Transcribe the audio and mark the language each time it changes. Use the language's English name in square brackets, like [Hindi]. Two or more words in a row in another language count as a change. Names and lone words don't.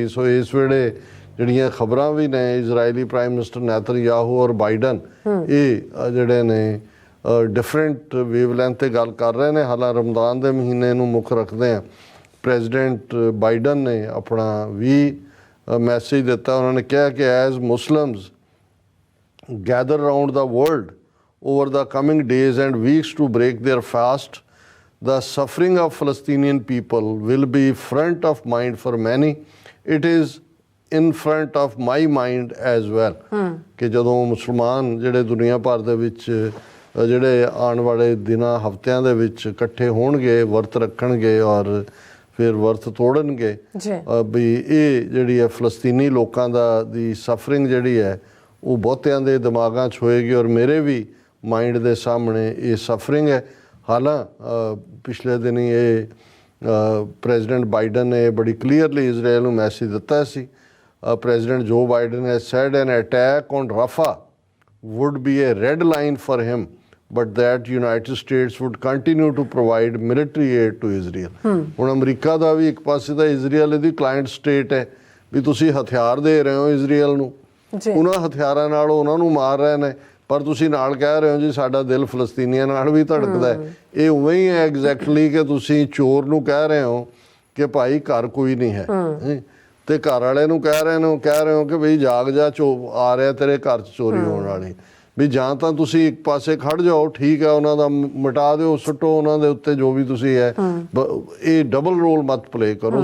[Punjabi] ਸੋ ਇਸ ਵੇਲੇ ਜਿਹੜੀਆਂ ਖਬਰਾਂ ਵੀ ਨੇ [English] Israeli prime minister [Punjabi] ਨੈਤਨਯਾਹੂ ਔਰ ਬਾਈਡਨ ਇਹ ਜਿਹੜੇ ਨੇ [English] different wavelength [Punjabi] 'ਤੇ ਗੱਲ ਕਰ ਰਹੇ ਨੇ। ਹਾਲਾਂਕਿ ਰਮਦਾਨ ਦੇ ਮਹੀਨੇ ਨੂੰ ਮੁੱਖ ਰੱਖਦੇ ਆ ਪ੍ਰੈਜ਼ੀਡੈਂਟ ਬਾਈਡਨ ਨੇ ਆਪਣਾ ਵੀ ਮੈਸੇਜ ਦਿੱਤਾ। ਉਹਨਾਂ ਨੇ ਕਿਹਾ ਕਿ [English] As Muslims gather around the world over the coming days and weeks to break their fast, the suffering of Palestinian people will be front of mind for many. It is in front of my mind as well. [Punjabi] ਕਿ ਜਦੋਂ ਮੁਸਲਮਾਨ ਜਿਹੜੇ ਦੁਨੀਆ ਭਰ ਦੇ ਵਿੱਚ ਜਿਹੜੇ ਆਉਣ ਵਾਲੇ ਦਿਨਾਂ ਹਫ਼ਤਿਆਂ ਦੇ ਵਿੱਚ ਇਕੱਠੇ ਹੋਣਗੇ, ਵਰਤ ਰੱਖਣਗੇ ਔਰ ਫਿਰ ਵਰਤ ਤੋੜਨਗੇ, ਵੀ ਇਹ ਜਿਹੜੀ ਹੈ ਫਲਸਤੀਨੀ ਲੋਕਾਂ ਦੀ ਸਫਰਿੰਗ ਜਿਹੜੀ ਹੈ ਉਹ ਬਹੁਤਿਆਂ ਦੇ ਦਿਮਾਗਾਂ 'ਚ ਹੋਏਗੀ ਔਰ ਮੇਰੇ ਵੀ ਮਾਈਂਡ ਦੇ ਸਾਹਮਣੇ ਇਹ ਸਫਰਿੰਗ ਹੈ। ਹਾਲਾਂਕਿ ਪਿਛਲੇ ਦਿਨੀ ਇਹ ਪ੍ਰੈਜ਼ੀਡੈਂਟ ਬਾਈਡਨ ਨੇ ਬੜੀ ਕਲੀਅਰਲੀ ਇਜ਼ਰਾਈਲ ਨੂੰ ਮੈਸੇਜ ਦਿੱਤਾ ਸੀ। [English] President Joe Biden has said an attack on Rafah would be a red line for him, but that United States would continue to provide military aid to Israel. [Punjabi] ਹੁਣ ਅਮਰੀਕਾ ਦਾ ਵੀ ਇੱਕ ਪਾਸੇ ਤਾਂ ਇਜ਼ਰਾਈਲ ਇਹਦੀ [English] client state [Punjabi] ਹੈ ਵੀ ਤੁਸੀਂ ਹਥਿਆਰ ਦੇ ਰਹੇ ਹੋ ਇਜ਼ਰਾਈਲ ਨੂੰ, ਉਹਨਾਂ ਹਥਿਆਰਾਂ ਨਾਲ ਉਹਨਾਂ ਨੂੰ ਮਾਰ ਰਹੇ ਨੇ, ਪਰ ਤੁਸੀਂ ਨਾਲ ਕਹਿ ਰਹੇ ਹੋ ਜੀ ਸਾਡਾ ਦਿਲ ਫਲਸਤੀਨੀਆਂ ਨਾਲ ਵੀ ਧੜਕਦਾ ਹੈ। ਇਹ ਉਵੇਂ ਹੀ ਹੈ ਐਗਜ਼ੈਕਟਲੀ ਕਿ ਤੁਸੀਂ ਚੋਰ ਨੂੰ ਕਹਿ ਰਹੇ ਹੋ ਕਿ ਭਾਈ ਘਰ ਕੋਈ ਨਹੀਂ ਹੈ, ਤੇ ਘਰ ਵਾਲੇ ਨੂੰ ਕਹਿ ਰਹੇ ਹੋ ਕਿ ਬਈ ਜਾਗ ਜਾ, ਆ ਰਿਹਾ ਤੇਰੇ ਘਰ 'ਚ ਚੋਰੀ ਹੋਣ ਵਾਲੀ, ਵੀ ਜਾਂ ਤਾਂ ਤੁਸੀਂ ਇੱਕ ਪਾਸੇ ਖੜ ਜਾਓ, ਠੀਕ ਹੈ, ਉਹਨਾਂ ਦਾ ਮਿਟਾ ਦਿਓ, ਸੁੱਟੋ ਉਹਨਾਂ ਦੇ ਉੱਤੇ ਜੋ ਵੀ ਤੁਸੀਂ ਹੈ, ਇਹ [English] double role [Punjabi] ਮਤ ਪਲੇ ਕਰੋ।